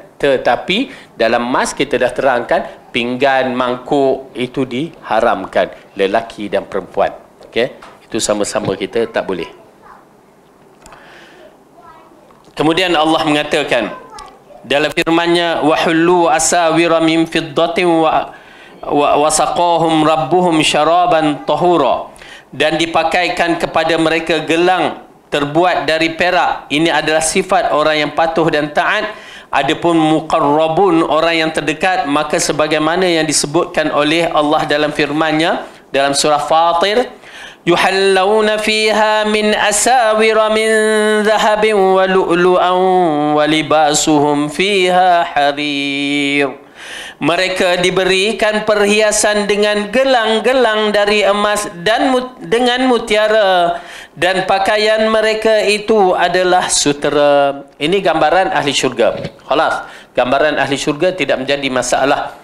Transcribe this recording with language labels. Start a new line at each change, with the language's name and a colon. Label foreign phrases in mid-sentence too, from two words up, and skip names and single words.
Malay: Tetapi dalam emas kita dah terangkan pinggan, mangkuk itu diharamkan lelaki dan perempuan. Okey, itu sama-sama kita tak boleh. Kemudian Allah mengatakan dalam firman-Nya,
Arabic: وحلوا أساور من فضة وسقاهم ربهم شرابا طهورا,
Malay: dan dipakaikan kepada mereka gelang terbuat dari perak. Ini adalah sifat orang yang patuh dan taat. Adapun muqarrabun, orang yang terdekat, maka sebagaimana yang disebutkan oleh Allah dalam firman-Nya dalam surah Fatir,
Arabic: يحلون فيها من أساور من ذهب ولؤلؤا ولباسهم فيها حرير.
Malay: Mereka diberikan perhiasan dengan gelang-gelang dari emas dan dengan mutiara, dan pakaian mereka itu adalah sutera. Ini gambaran ahli syurga. Khalas, gambaran ahli syurga tidak menjadi masalah.